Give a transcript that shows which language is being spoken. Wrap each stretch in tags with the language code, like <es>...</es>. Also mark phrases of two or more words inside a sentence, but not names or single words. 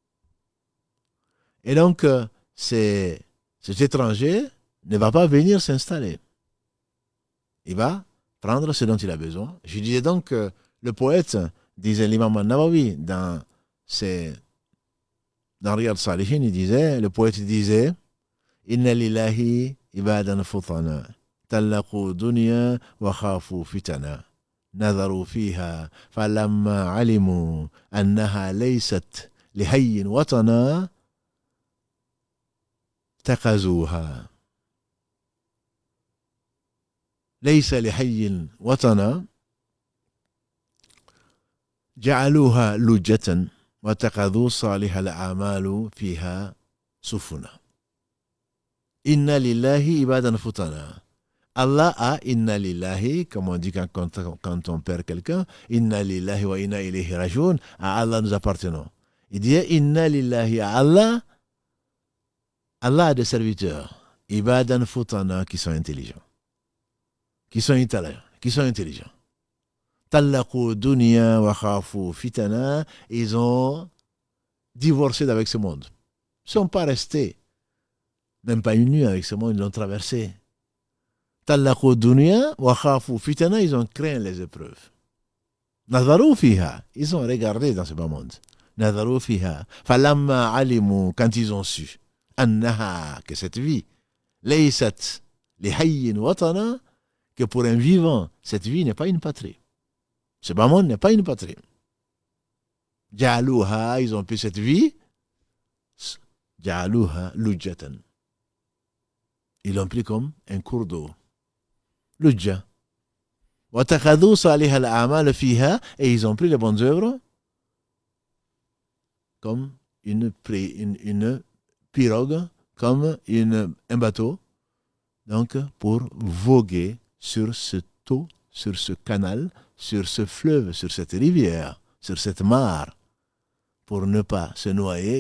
<fr>Et donc, cet étranger ne va pas venir s'installer. Il va prendre ce dont il a besoin. Je disais donc que le poète, disait l'imam An-Nawawi, dans Riyad al-Salihin, le poète disait «</fr> <ar>إن لله عبادا فطنا طلقوا الدنيا وخافوا الفتنا. نظروا فيها فلما علموا أنها ليست لحي وطنا اتخذوها ليس لحي وطنا جعلوها لجة وَاتَّخَذُوا صَالِحَ الْأَعْمَالُ فِيهَا سُفُنًا. إن لله عبادا فطنا. Allah a إن لله,</ar> <fr>comme on dit quand on perd quelqu'un,</fr> <ar>إنا لله وإنا إليه راجعون,</ar> <fr>à Allah nous appartenons. Il dit</fr> <ar>إن لله</ar> <fr>à Allah, Allah a des serviteurs,</fr> <ar>عبادا فطنا,</ar> <fr>qui sont intelligents, qui sont intelligents.</fr> <ar>طلقوا الدنيا وخافوا الفتنا,</ar> <fr>ils ont divorcé avec ce monde. Ils ne sont pas restés, même pas une nuit avec ce monde, ils l'ont traversé.</fr> <ar>طلقوا الدنيا وخافوا الفتنا,</ar> <fr>ils ont craint les épreuves.</fr> <ar>نظروا فيها,</ar> <fr>ils ont regardé dans ce bas monde.</fr> <ar>نظروا فيها فلما علموا,</ar> <fr>quand ils ont su, annaha, que cette vie,</fr> <ar>ليست لحي وطنا,</ar> <fr>que pour un vivant, cette vie n'est pas une patrie. Ce bas monde n'est pas une patrie. Ja'aluha, ils ont pris cette vie,</fr> <ar>جعلوها لجة.</ar> <fr>Ils l'ont pris comme un cours d'eau.</fr> <ar>Lujja. وَاتَّخَذُوا صَالِحَ الْأَعْمَالِ فِيهَا,</ar> <fr>et ils ont pris les bonnes œuvres comme une pirogue, comme un bateau, donc pour voguer sur ce eau, sur ce canal, sur ce fleuve, sur cette rivière, sur cette mare, pour ne pas se noyer.</fr>